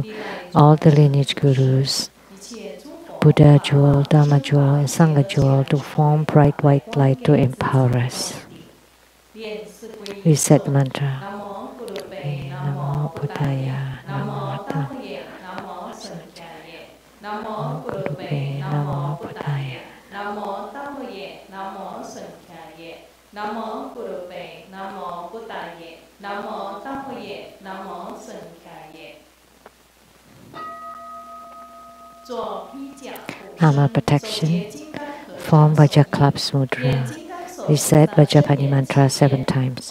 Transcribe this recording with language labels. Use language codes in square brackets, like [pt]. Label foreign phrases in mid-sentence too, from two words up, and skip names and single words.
[en] all the lineage Gurus, Buddha jewel, Dhamma jewel, and Sangha jewel to form bright white light to empower us. Reset the mantra. [pi] Namo Buddhaya, Namo Buddhaya, Namo Buddhaya, Namo Buddhaya, Namo Buddhaya, Namo Buddhaya, Namo Buddhaya, Namo Buddhaya, Namo Buddhaya, Namo Buddhaya, Namo Buddhaya. [en] Armor protection. Form Vajraklapsa mudra. Recite Vajrapani mantra 7 times.